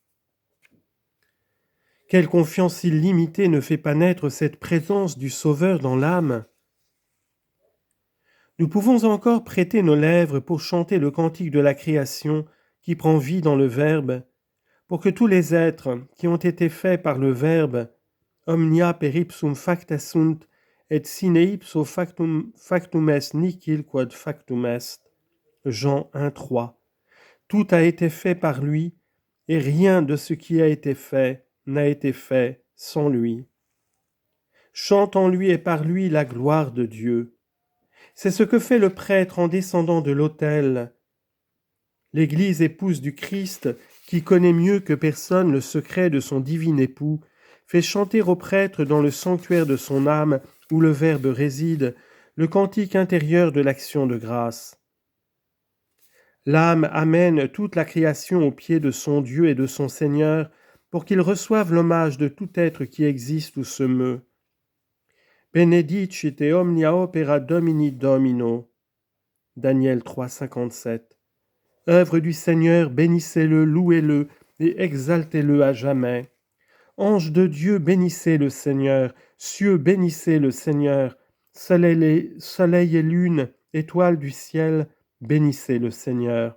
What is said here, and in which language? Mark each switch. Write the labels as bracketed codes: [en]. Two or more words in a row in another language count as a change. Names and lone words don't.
[fr] Quelle confiance illimitée ne fait pas naître cette présence du Sauveur dans l'âme? Nous pouvons encore prêter nos lèvres pour chanter le cantique de la création qui prend vie dans le Verbe, pour que tous les êtres qui ont été faits par le Verbe, [la] omnia per ipsum facta sunt, et sine ipso factum est nihil quod factum est. [fr] Jean 1:3. Tout a été fait par lui, et rien de ce qui a été fait n'a été fait sans lui. Chante en lui et par lui la gloire de Dieu. C'est ce que fait le prêtre en descendant de l'autel. L'Église épouse du Christ, qui connaît mieux que personne le secret de son divin époux, fait chanter au prêtre dans le sanctuaire de son âme, où le Verbe réside, le cantique intérieur de l'action de grâce. L'âme amène toute la création aux pieds de son Dieu et de son Seigneur, pour qu'il reçoive l'hommage de tout être qui existe ou se meut. [la] Benedicite omnia opera Domini Domino. [fr] Daniel 3,57. Œuvre du Seigneur, bénissez-le, louez-le et exaltez-le à jamais. Anges de Dieu, bénissez le Seigneur. Cieux, bénissez le Seigneur. Soleil et lune, étoiles du ciel, bénissez le Seigneur.